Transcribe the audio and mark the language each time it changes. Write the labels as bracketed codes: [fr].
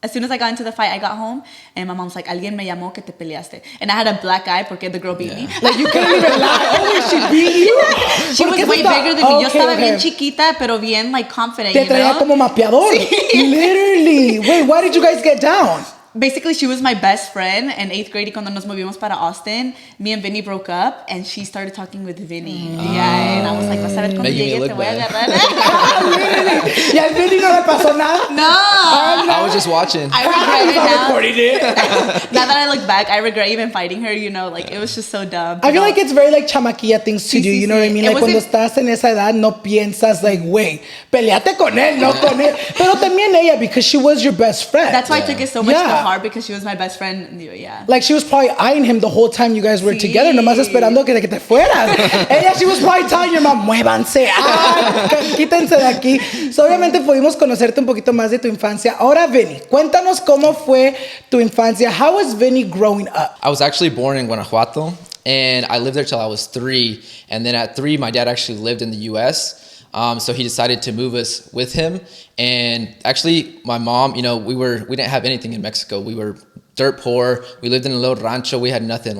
[en] As soon as I got into the fight, I got home, and my mom's like, [es] alguien me llamó que te peleaste. [en] And I had a black eye porque the girl beat me. Like, you couldn't even lie. Oh, she beat you? She was way bigger than me. [es] Yo estaba bien chiquita, pero bien, like, confident, Te traía como mapeador. Literally. [en] Wait, why did you guys get down? Basically, she was my best friend in 8th grade. [es] Y cuando nos movimos para Austin, [en] me and Vinny broke up, and she started talking with Vinny. Yeah, and I was like, [es] vas a ver cuando llegue, te voy a agarrar. ¿Y al Vinny no le pasó nada? No. [en] I was just watching. I regret it now. Recording it. Now that I look back, I regret even fighting her, you know, like, it was just so dumb. I feel like it's very, like, chamaquilla things to do, you know what I mean? [es] Like, cuando estás en esa edad, no piensas, like, wait, peleate con él, no con él. Pero también ella, [en] because she was your best friend. That's why I took it so much to heart, because she was my best friend. Yeah. Like, she was probably eyeing him the whole time you guys were together, [es] nomás esperando que te fueras. [en] Ella, she was probably telling your mom, [es] muévanse, quítense de aquí. So, obviamente, pudimos conocerte un poquito más de tu infancia. Ahora, Vinny, cuéntanos cómo fue tu infancia. [en] How was Vinny growing up? I was actually born in Guanajuato, and I lived there till I was 3. And then at 3, my dad actually lived in the U.S., So he decided to move us with him. And actually, my mom, you know, we didn't have anything in Mexico. We were dirt poor. We lived in a little rancho. We had nothing.